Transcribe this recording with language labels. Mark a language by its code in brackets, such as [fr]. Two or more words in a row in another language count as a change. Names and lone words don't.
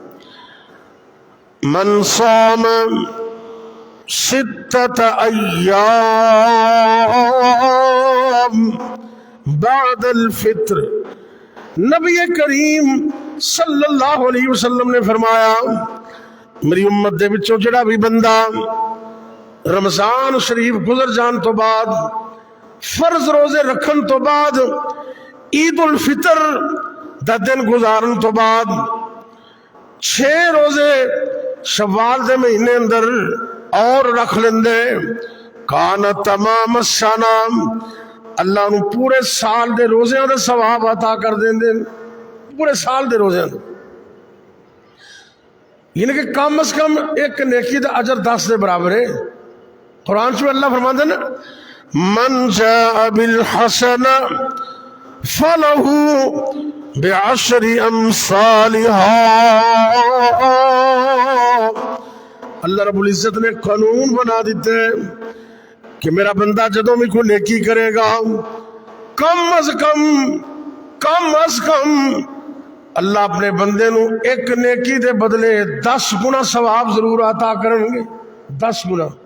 [ar] من صام 6 ایام بعد الفطر، [pa] نبی کریم [ar] صلی اللہ علیہ وسلم [pa] نے فرمایا میری امت دے وچوں جڑا بھی بندہ رمضان شریف گزر جان تو بعد، فرض روزے رکھن تو بعد، عید الفطر دا دن گزارن تو بعد 6 روزے شوال دے مہینے اندر اور رکھ لیندے، [ar] کان تمام السنہ، [pa] اللہ نو پورے سال دے روزیاں دا ثواب عطا کر دیندے، پورے سال دے روزیاں دا، یعنی کہ کم از کم ایک نیکی دا اجر 10 دے برابر ہے۔ [ur] قرآن میں اللہ فرماتے ہیں [ar] من جاء بالحسنہ فَلَهُ بِعَشْرِ أَمْثَالِهَا، [pa] اللہ رب العزت نے قانون بنا دیتے کہ میرا بندہ جدوں بھی کوئی نیکی کرے گا کم از کم اللہ اپنے بندے نو ایک نیکی دے بدلے 10 گنا ثواب ضرور عطا کریں گے، 10 گنا۔